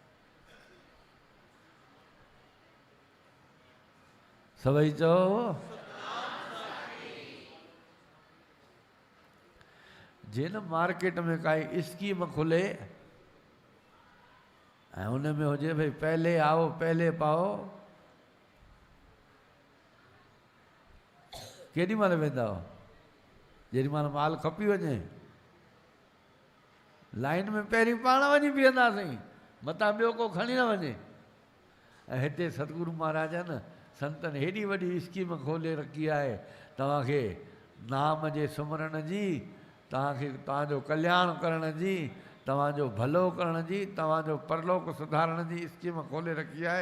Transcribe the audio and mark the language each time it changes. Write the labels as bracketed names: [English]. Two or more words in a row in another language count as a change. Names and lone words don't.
[Sindhi] सभई चओ जे न मार्केट में काई स्कीम खुले ऐं उन में हुजे भई [Hindi] पहले आओ पहले पाओ, [Sindhi] केॾी महिल वेंदा हो? जेॾी महिल माल खपी वञे लाइन में पहिरीं पाण वञी बीहंदासीं, मतां ॿियो को खणी न वञे। ऐं हिते सतगुरु महाराजनि संतनि हेॾी वॾी स्कीम खोले रखी आहे, तव्हांखे नाम जे सुमरण जी, तव्हांखे तव्हांजो कल्याण करण जी, तव्हांजो भलो करण जी, तव्हांजो परलोक सुधारण जी स्कीम खोले रखी आहे।